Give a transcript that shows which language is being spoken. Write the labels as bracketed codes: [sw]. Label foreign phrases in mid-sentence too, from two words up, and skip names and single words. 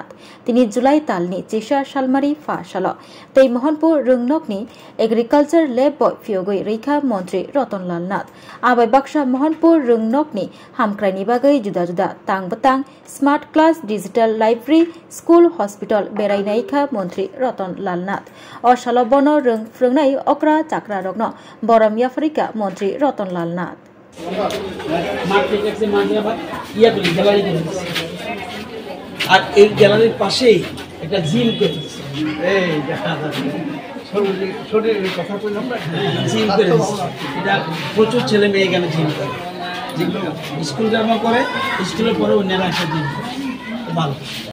[trp] तिनि जुलाई तालनि चिसा सालमारि फासाल तै महनपुर रोंनकनि [en] agriculture lab [trp] बय फियोगै रैखा मन्त्री रतन लाल नाथ आबाय बाक्सा महनपुर रोंनकनि हामख्रायनि बागै जुदा जुदा तांबतां [en] smart class digital library school hospital [trp] बेरायनायिका मन्त्री रतन लाल नाथ अशाल बन रोंफ्रोंनाय अक्रा चाक्रा रग्न बरम याफरिका मन्त्री रतन लाल नाथ [bn] আর এই গ্যালারির পাশেই একটা জিম করেছে শরীরের কথা বললাম না জিম করেছে এটা প্রচুর ছেলে মেয়ে এখানে জিম করে স্কুল যাওয়া করে স্কুলের পরে অন্যরা একটা জিম করে ভালো